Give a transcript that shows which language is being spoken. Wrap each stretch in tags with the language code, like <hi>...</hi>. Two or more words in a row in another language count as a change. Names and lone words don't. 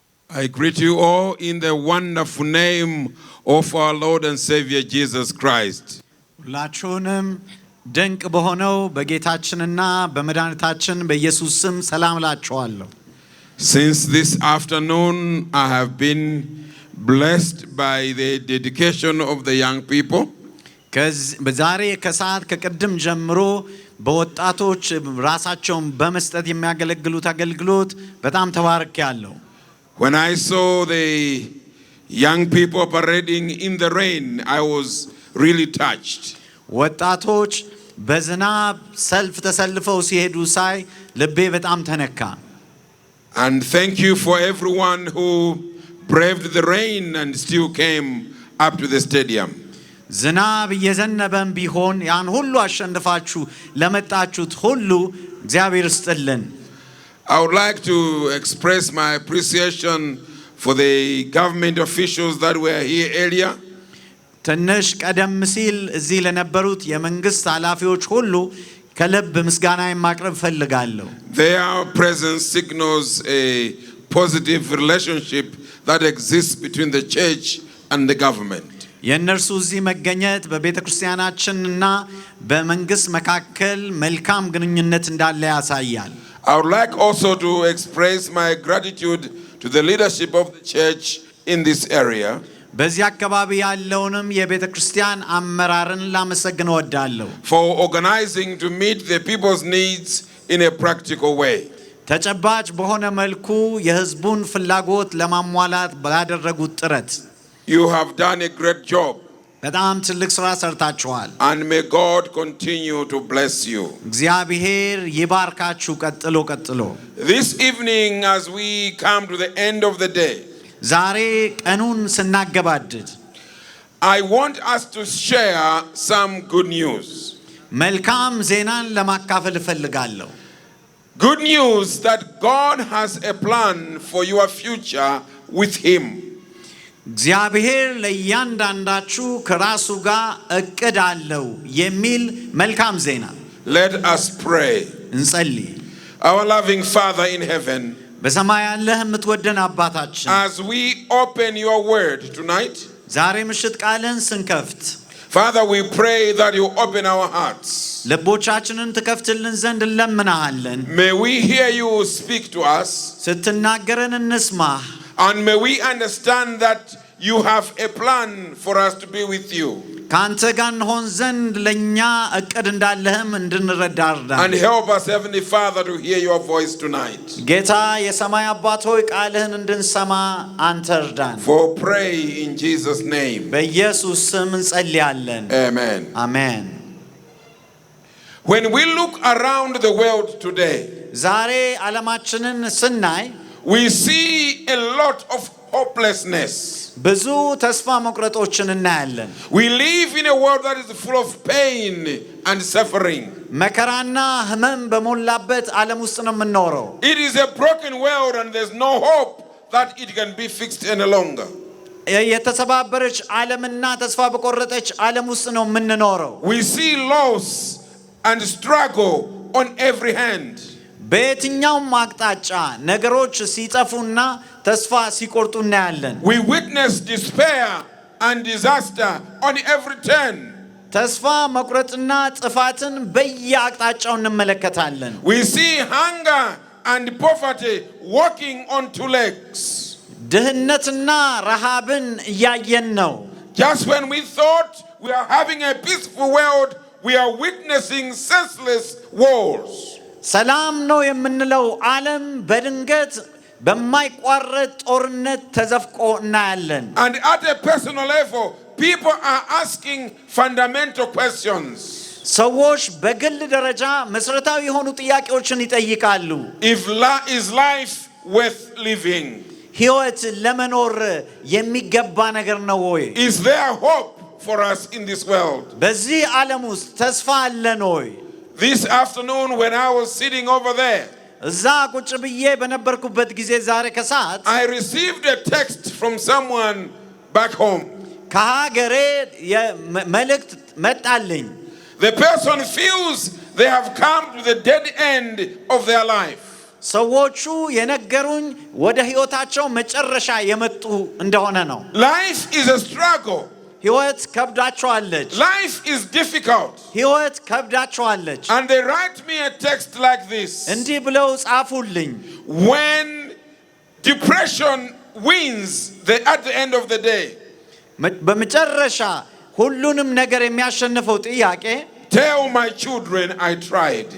<en>I greet you all in the wonderful name of our Lord and Savior Jesus Christ.</en> <am>ሁላችሁንም ድንቅ በሆነው በጌታችንና በመድኃኒታችን በኢየሱስ ስም ሰላም እላችኋለሁ።</am> <en>Since this afternoon I have been blessed by the dedication of the young people.</en> <am>በዛሬ ከሰዓት ከቀደም ጀምሮ በወጣቶች ራሳቸውን በመስጠት የሚያገለግሉት አገልግሎት በጣም ተባርኬያለሁ።</am> <en>When I saw the young people parading in the rain, I was really touched.</en> <am>ወጣቶች በዝናብ ሰልፍ ተሰልፈው ሲሄዱ ሳይ ልቤ በጣም ተነካ።</am> <en>And thank you for everyone who braved the rain and still came up to the stadium.</en> <am>ዝናብ እየዘነበም ቢሆን ያን ሁሉ አሸንፋችሁ ለመጣችሁት ሁሉ እግዚአብሔር ይስጥልን።</am> <en>I would like to express my appreciation for the government officials that were here earlier.</en> <am>ትንሽ ቀደም ሲል እዚህ ለነበሩት የመንግስት ኃላፊዎች ሁሉ ከልብ ምስጋና ማቅረብ ፈልጋለሁ።</am> <en>Their presence signals a positive relationship that exists between the church and the government.</en> <am>የእነርሱ እዚህ መገኘት በቤተክርስቲያናችንና በመንግስት መካከል መልካም ግንኙነት እንዳለ ያሳያል።</am> <en>I would like also to express my gratitude to the leadership of the church in this area.</en> <am>በዚህ አካባቢ ያለውንም የቤተክርስቲያን አመራርን ላመሰግን እወዳለሁ።</am> <en>For organizing to meet the people's needs in a practical way.</en> <am>ተጨባጭ በሆነ መልኩ የህዝቡን ፍላጎት ለማሟላት ባደረጉት ጥረት</am> <en>You have done a great job.</en> <am>በጣም ትልቅ ስራ ሰርታችኋል።</am> <en>And may God continue to bless you.</en> <am>እግዚአብሔር ይባርካችሁ ቀጥሎ።</am> <en>This evening as we come to the end of the day,</en> <am>ዛሬ ቀኑን ስናገባድድ</am> <en>I want us to share some good news.</en> <am>መልካም ዜናን ለማካፈል እፈልጋለሁ።</am> <en>Good news that God has a plan for your future with him.</en> <am>እግዚአብሔር ለእያንዳንዳችሁ ከራሱ ጋር እቅድ አለው የሚል መልካም ዜና።</am> <en>Let us pray.</en> <am>እንጸልይ።</am> <en>Our loving Father in heaven,</en> <am>በሰማይ ያለህ የምትወደን አባታችን</am> <en>as we open your word tonight,</en> <am>ዛሬ ምሽት ቃልን ስንከፍት</am> <en>Father, we pray that you open our hearts.</en> <am>ልቦቻችንን ትከፍትልን ዘንድ እንለምናለን።</am> <en>May we hear you speak to us.</en> <am>ስትናገረን እንስማህ።</am> <en>And may we understand that you have a plan for us to be with you.</en> <am>ካንተ ጋር እንሆን ዘንድ ለኛ እቅድ እንዳለህም እንድንረዳ እርዳን።</am> <en>And help us, Heavenly Father, to hear your voice tonight.</en> <am>ጌታ የሰማይ አባት ሆይ ቃልህን እንድንሰማ አንተ እርዳን።</am> <en>For pray in Jesus' name.</en> <am>በኢየሱስ ስም እንጸልያለን።</am> <en>Amen.</en> <am>አሜን።</am> <en>When we look around the world today,</en> <am>ዛሬ ዓለማችንን ስናይ</am> <en>we see a lot of hopelessness.</en> <am>ብዙ ተስፋ መቁረጦችን እናያለን።</am> <en>We live in a world that is full of pain and suffering.</en> <am>መከራና ህመም በሞላበት ዓለም ውስጥ ነው የምንኖረው።</am> <en>It is a broken world and there's no hope that it can be fixed any longer.</en> <am>የተሰባበረች ዓለምና ተስፋ በቆረጠች ዓለም ውስጥ ነው የምንኖረው።</am> <en>We see loss and struggle on every hand.</en> <am>በየትኛውም አቅጣጫ ነገሮች ሲጠፉና ተስፋ ሲቆርጡ እናያለን።</am> <en>We witness despair and disaster on every turn.</en> <am>ተስፋ መቁረጥና ጥፋትን በየአቅጣጫው እንመለከታለን።</am> <en>We see hunger and poverty walking on two legs.</en> <am>ድህነትና ረሃብን እያየን ነው።</am> <en>Just when we thought we are having a peaceful world, we are witnessing senseless wars.</en> <am>ሰላም ነው የምንለው ዓለም በድንገት በማይቋረጥ ጦርነት ተዘፍቆ እናያለን።</am> <en>And at a personal level, people are asking fundamental questions.</en> <am>ሰዎች በግል ደረጃ መሰረታዊ የሆኑ ጥያቄዎችን ይጠይቃሉ።</am> <en>Is life worth living?</en> <am>ሕይወት ለመኖር የሚገባ ነገር ነው ወይ?</am> <en>Is there hope for us in this world?</en> <am>በዚህ ዓለም ውስጥ ተስፋ አለን ወይ?</am> <en>This afternoon when I was sitting over there,</en> <am>እዛ ቁጭ ብዬ በነበርኩበት ጊዜ ዛሬ ከሰዓት</am> <en>I received a text from someone back home.</en> <am>ከሀገሬ መልእክት መጣልኝ።</am> <en>The person feels they have come to the dead end of their life.</en> <am>ሰዎቹ የነገሩኝ ወደ ህይወታቸው መጨረሻ የመጡ እንደሆነ ነው።</am> <en>Life is a struggle.</en> <am>ህይወት ከብዳቸዋለች።</am> <en>Life is difficult.</en> <am>ህይወት ከብዳቸዋለች።</am> <en>And they write me a text like this.</en> <am>እንዲህ ብለው ጻፉልኝ።</am> <en>When depression wins at the end of the day,</en> <am>በመጨረሻ ሁሉንም ነገር የሚያሸንፈው ጥያቄ</am> <en>tell my children I tried.</en>